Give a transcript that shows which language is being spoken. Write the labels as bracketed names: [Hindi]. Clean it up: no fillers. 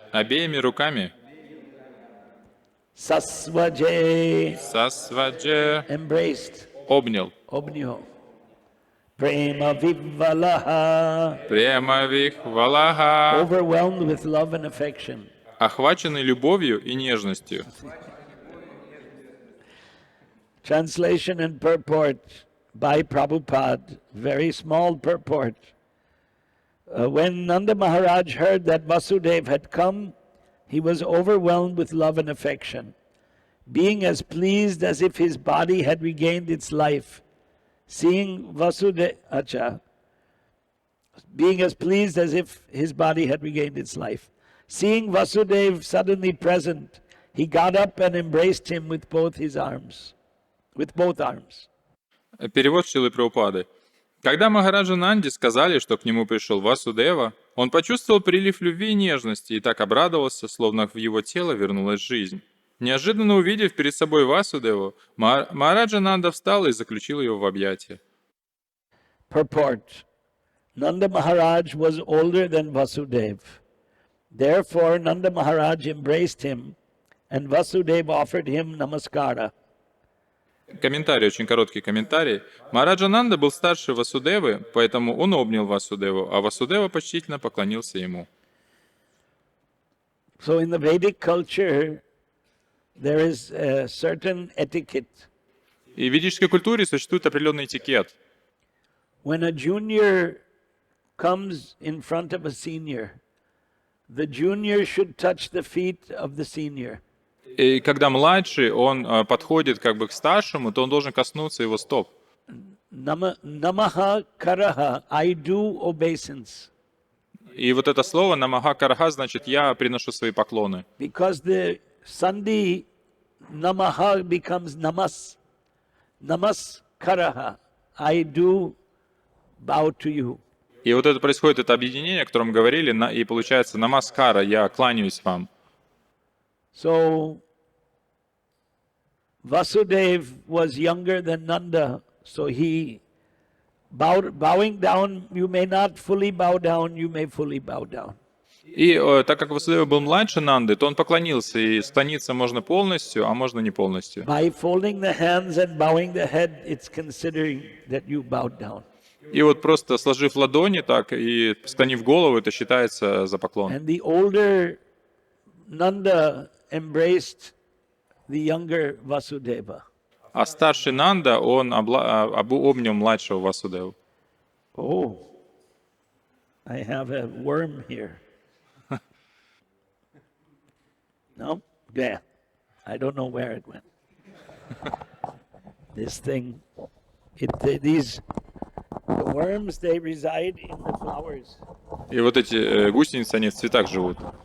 [Russian] обеими руками, [Sanskrit] Sasvaje, сасвадже, [English] embraced. [Russian] обнял. [Sanskrit] Obnyo. Prema vivalaha, Премавих валаха, [English] overwhelmed with love and affection. [Russian] охваченный любовью и нежностью. [English] Translation and purport by Prabhupada, very small purport. When Nanda Maharaj heard that Vasudeva had come, he was overwhelmed with love and affection, being as pleased as if his body had regained its life. Seeing Vasudeva, being as pleased as if his body had regained its life. Seeing Vasudeva suddenly present, he got up and embraced him with both his arms. With both arms. [Russian] Перевод Шрилы Прабхупады. Когда Махараджа Нанди сказали, что к нему пришел Васудева, он почувствовал прилив любви и нежности и так обрадовался, словно в его тело вернулась жизнь. Неожиданно увидев перед собой Васудеву, Махараджа Нанда встал и заключил его в объятия. [English] Purport. Nanda Maharaj was older than Vasudeva. Therefore, Nanda Maharaj embraced him, and Vasudeva offered him namaskara. [Russian] Комментарий, очень короткий комментарий. Махараджа Нанда был старше Васудевы, поэтому он обнял Васудеву, а Васудева почтительно поклонился ему. [English] So in the Vedic culture, there is a certain etiquette. [Russian] И в ведической культуре существует определенный этикет. [English] When a junior comes in front of a senior, the junior should touch the feet of the senior. [Russian] И когда младший, он подходит как бы к старшему, то он должен коснуться его стоп. [Sanskrit] Namaha karaha, [English] I do obeisance. [Russian] И вот это слово [Sanskrit] намаха карха [Russian] значит «я приношу свои поклоны». [English] Because the sandhi namaha becomes namas. [Sanskrit] Namas karaha, [English] I do bow to you. [Russian] И вот это происходит, это объединение, о котором говорили, и получается намаскара, я кланяюсь вам. [English] So Vasudeva was younger than Nanda, so he bowing down, you may not fully bow down, you may fully bow down. [Russian] И так как Васудева был младше Нанды, то он поклонился, и склониться можно полностью, а можно не полностью. [English] By folding the hands and bowing the head, it's considering that you bowed down. [Russian] И вот просто сложив ладони так и склонив голову, это считается за поклон. [English] And the older Nanda embraced the younger Vasudeva. [Russian] А старший Нанда, он обнял младшего Васудеву. [English] Oh, I have a worm here. No? Yeah. I don't know where it went. This thing, these the worms, they reside in the flowers. [Russian] И вот эти гусеницы, они в цветах живут.